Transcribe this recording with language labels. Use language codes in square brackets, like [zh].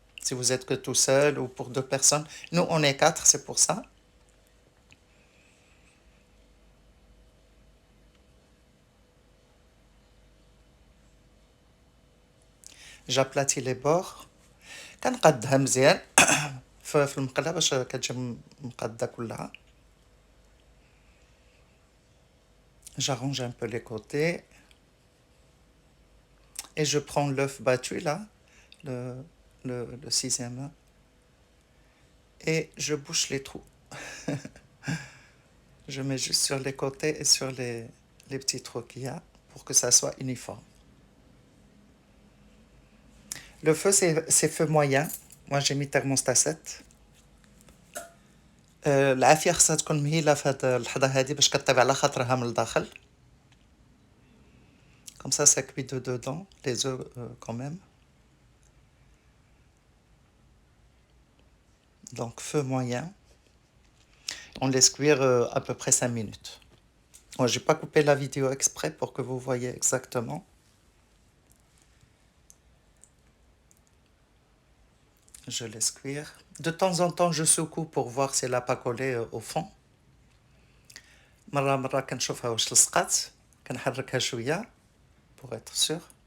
[fr] Si vous êtes que tout seul ou pour 2 personnes. Nous, on est 4, c'est pour ça. J'aplatis les bords. [ar] كنقادها مزيان في المقله باش كتجي مقاده كلها. [fr] J'arrange un peu les côtés et je prends l'œuf battu là, le, le sixième, et je bouche les trous. Je mets juste sur les côtés et sur les petits trous qu'il y a pour que ça soit uniforme. Le feu, c'est feu moyen. Moi, j'ai mis thermostat 7. [ar] العافية خاصها تكون مهيلة في هاد اللحظة هادي باش كطيب على خاطرها من الداخل. [fr] Comme ça cuit de dedans, les œufs quand même. Donc feu moyen. On laisse cuire à peu près 5 minutes. Moi, j'ai pas coupé la vidéo exprès pour que vous voyez exactement. Je laisse cuire. De temps en temps, je secoue pour voir si elle n'a pas collé au fond. [ar] مرة كنشوفها واش لصقات كنحركها شوية [fr] pour être sûr.